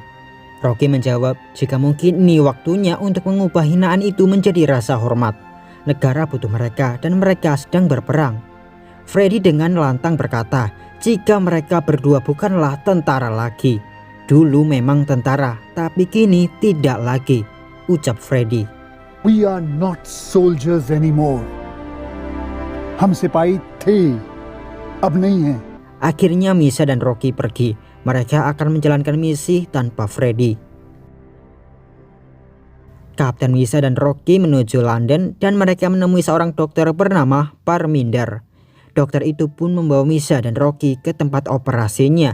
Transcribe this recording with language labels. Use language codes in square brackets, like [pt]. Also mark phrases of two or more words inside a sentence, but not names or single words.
[id] Rocky menjawab, jika mungkin ini waktunya untuk mengubah hinaan itu menjadi rasa hormat. Negara butuh mereka dan mereka sedang berperang. Freddy dengan lantang berkata, jika mereka berdua bukanlah tentara lagi. Dulu memang tentara, tapi kini tidak lagi, ucap Freddy. [en] We are not soldiers anymore. [hi] हम सिपाही थे, अब नहीं हैं. [id] Akhirnya Misa dan Rocky pergi. Mereka akan menjalankan misi tanpa Freddy. Kapten Misa dan Rocky menuju London dan mereka menemui seorang dokter bernama Parminder. Dokter itu pun membawa Misa dan Rocky ke tempat operasinya.